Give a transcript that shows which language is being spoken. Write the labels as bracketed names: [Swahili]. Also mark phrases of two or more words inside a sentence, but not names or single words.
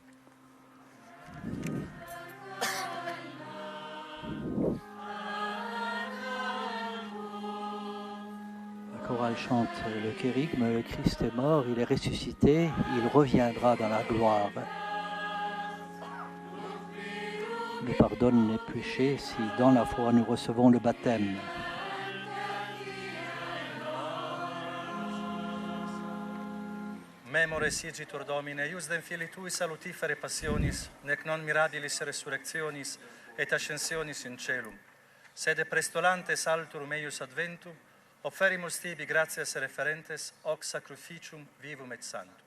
[French] La chorale chante le kérigme, le Christ est mort, il est ressuscité, il reviendra dans la gloire. Il nous pardonne les péchés si dans la foi nous recevons le baptême. [Latin] Memore sigitur Domine, iusdem filii Tui salutifere passionis, nec non mirabilis resurrectionis et ascensionis in celum, sed prestolantes alturum eius adventum, offerimus tibi gratias referentes hoc sacrificium vivum et sanctum.